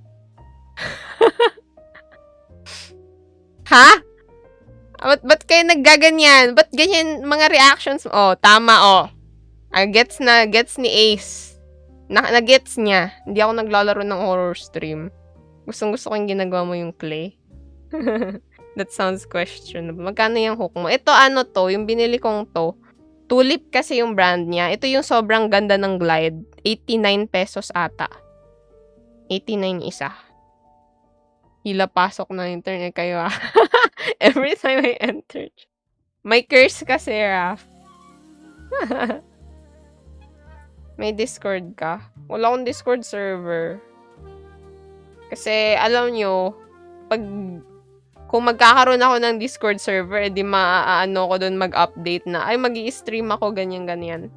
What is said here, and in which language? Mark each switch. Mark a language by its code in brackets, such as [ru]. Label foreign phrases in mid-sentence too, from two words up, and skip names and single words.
[tl] Ha? Ba't kayo naggaganyan? Ba't ganyan mga reactions? Oh, tama, Gets ni Ace. Na-gets niya. Hindi ako naglalaro ng [en] horror stream. [tl] Gustong-gusto ko yung ginagawa mo yung clay. [en] That sounds questionable. [tl] Magkano yung hook mo? Ito ano to, yung binili kong to. Tulip kasi yung brand niya. Ito yung sobrang ganda ng Glide. 89 pesos ata. 89 isa. Hila pasok ng internet kayo ah. [en] Every time I enter. [tl] May curse kasi, Raf. May Discord ka? Wala akong Discord server. Kasi, alam nyo, kung magkakaroon ako ng Discord server, edi maaano ko doon mag-update na, ay, magi-stream ako, ganyan-ganyan.